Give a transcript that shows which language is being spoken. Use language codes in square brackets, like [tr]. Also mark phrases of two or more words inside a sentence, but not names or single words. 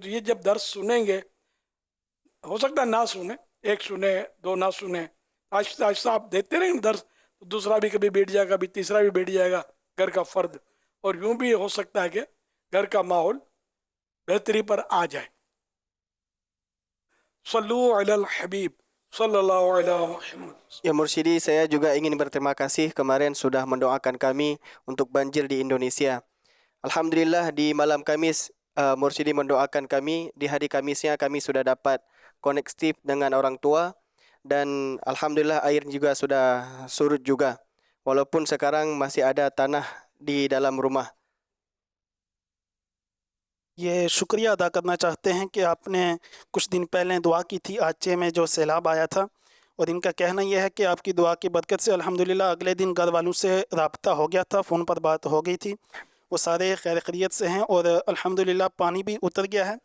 [ur] تو یہ جب درس سنیں گے، ہو سکتا ہے نہ سنیں، ایک سنیں دو نہ سنیں، آہستہ آہستہ آپ دیتے رہیں درس تو دوسرا بھی کبھی بیٹھ جائے گا، کبھی تیسرا بھی بیٹھ جائے گا، گھر کا فرد. اور یوں بھی ہو سکتا ہے کہ گھر کا ماحول بہتری پر آ جائے. [ar] صلو علی الحبیب صلی اللہ علیہ محمد. يا مرشدي, [id] saya juga ingin berterima kasih kemarin sudah mendoakan kami untuk banjir di Indonesia. Alhamdulillah di malam Kamis Mursyidi mendoakan kami. Di hari Kamisnya kami sudah dapat konektif dengan orang tua dan alhamdulillah air juga sudah surut juga. Walaupun sekarang masih ada tanah di dalam rumah. [ur] یہ شکریہ ادا کرنا چاہتے ہیں کہ آپ نے کچھ دن پہلے دعا کی تھی آچے میں جو سیلاب آیا تھا، اور ان کا کہنا یہ ہے کہ آپ کی دعا کی برکت سے الحمدللہ اگلے دن گھر والوں سے رابطہ ہو گیا تھا، فون پر بات ہو گئی تھی، وہ سارے خیر خیریت سے ہیں اور الحمدللہ پانی بھی اتر گیا ہے.